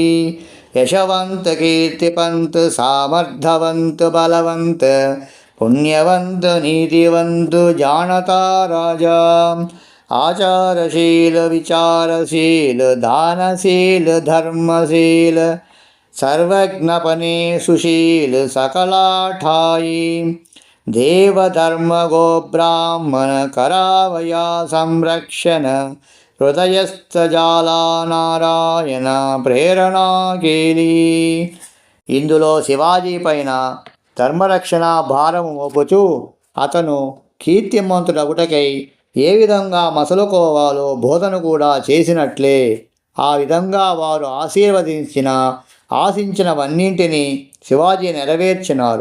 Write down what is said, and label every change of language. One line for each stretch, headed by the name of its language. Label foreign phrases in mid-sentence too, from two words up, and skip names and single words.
Marathi: यशवंत कीर्तिवंत सामर्थ्यवंत बलवंत पुण्यवंत नीतिवंत जाणता राजा आचारशील विचारशील दानशील धर्मशील सर्वज्ञपने सुशील सकलाठाई देवधर्म गो ब्राह्मण करावया संरक्षण हृदयस्थ जाला नारायण प्रेरणा केली.
Telugu: ఇందులో శివాజీ పైన ధర్మరక్షణ భారము మోపుచూ అతను కీర్తిమంతుడగుటకై ఏ విధంగా మసలుకోవాలో బోధన కూడా చేసినట్లే ఆ విధంగా వారు ఆశించినవన్నింటినీ శివాజీ నెరవేర్చినారు.